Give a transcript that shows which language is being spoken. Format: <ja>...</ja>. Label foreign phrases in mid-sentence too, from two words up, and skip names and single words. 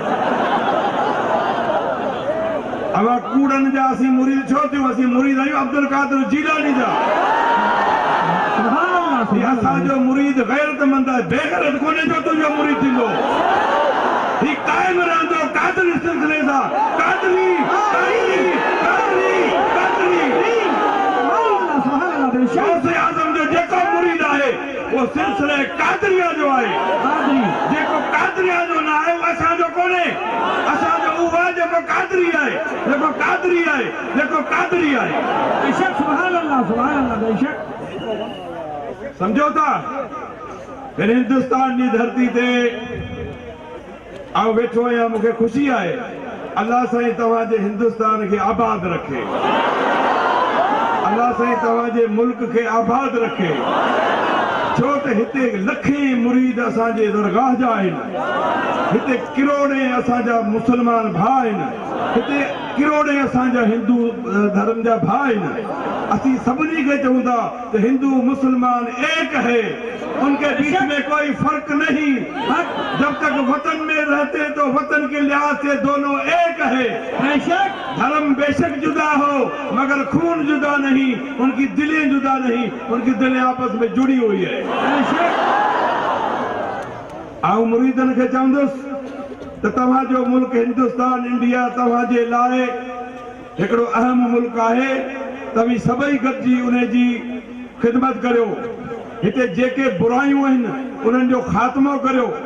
<sd>अवां कूड़नि जा असीं मुरीद छो थियूं असीं मुरीद आहियूं अब्दुल कादिर जीलानी जा असांजो मुरीद गैरतमंद आहे बेगैरत कोन्हे जो तुंहिंजो मुरीद थींदो ही काइम रहंदो कादरी सिलसिले सां कादरी गौसे आज़म जो जेको मुरीद आहे वो सिलसिले कादरिया जो आहे। जेको कादरिया जो न आहे उहो असांजो कोन्हे। असांजो उहो आहे जेको कादरी आहे, जेको कादरी आहे, जेको कादरी आहे। बेशक</sd> <ar>سبحان الله</ar> <sd>बेशक। समझो था फिर हिंदुस्तान की धरती ते आओ वेठो आहियां। मूंखे ख़ुशी आहे अल्लाह साईं तव्हांजे हिंदुस्तान खे आबाद रखे। अल्लाह साईं तव्हांजे मुल्क खे आबाद रखे। छो त हिते लखें मुरीद असांजे दरगाह जा आहिनि। हिते किरोड़े असांजा मुसलमान भाउ आहिनि। हिते किरोड़े असांजा हिंदू धर्म जा भाउ आहिनि। असीं सभिनी खे चऊं था त</sd> <ur>ہندو مسلمان ایک ہے، ان کے بیچ میں کوئی فرق نہیں. جب تک وطن میں رہتے تو وطن کے لحاظ سے دونوں ایک ہے. دھرم بیشک جدا ہو مگر خون جدا نہیں، ان کی دلیں جدا نہیں، ان کی دلیں آپس میں جڑی ہوئی ہے.</ur> <sd>आऊं मुरीदन खे चवंदुसि त तव्हांजो मुल्क हिंदुस्तान इंडिया तव्हांजे लाइ हिकिड़ो अहम मुल्क आहे। तव्हीं सभई गॾिजी उन जी ख़िदमत करियो। हिते जेके बुरायूं आहिनि उन्हनि जो ख़ात्मो करियो।</sd>